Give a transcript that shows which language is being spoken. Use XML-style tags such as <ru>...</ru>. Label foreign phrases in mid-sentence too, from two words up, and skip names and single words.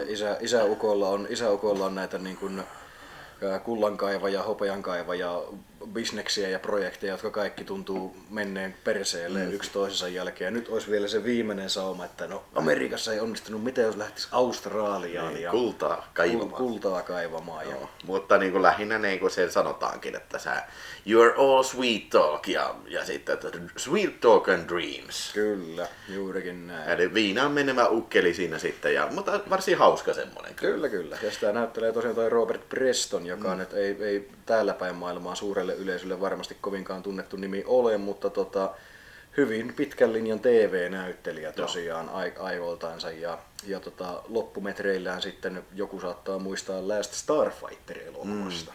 <fi>Isäukolla on näitä niin kuin kullankaivaja, hopeankaivaja, bisneksiä ja projekteja, jotka kaikki tuntuu menneen perseelle yksi toisensa jälkeen. Ja nyt olisi vielä se viimeinen sauma, että no Amerikassa ei onnistunut, mitä jos lähtisi Australiaan ja kultaa kaivamaan. Mutta niin kuin lähinnä niin kuin sen sanotaankin, että</fi> <en>you're all sweet talk</en> <fi>ja sitten että</fi> <en>sweet talk and dreams.</en> <fi>Kyllä, juurikin näin. Eli viinaan menevä ukkeli siinä sitten, mutta varsin hauska semmoinen. Kyllä. Ja sitä näyttelee tosiaan toi Robert Preston, joka nyt ei täällä päin maailmaa suurelle yleisölle varmasti kovinkaan tunnettu nimi ole, mutta hyvin pitkän linjan TV-näyttelijä tosiaan ajoiltaansa ja loppumetreillään sitten joku saattaa muistaa Last Starfighter-elokuvasta.</fi>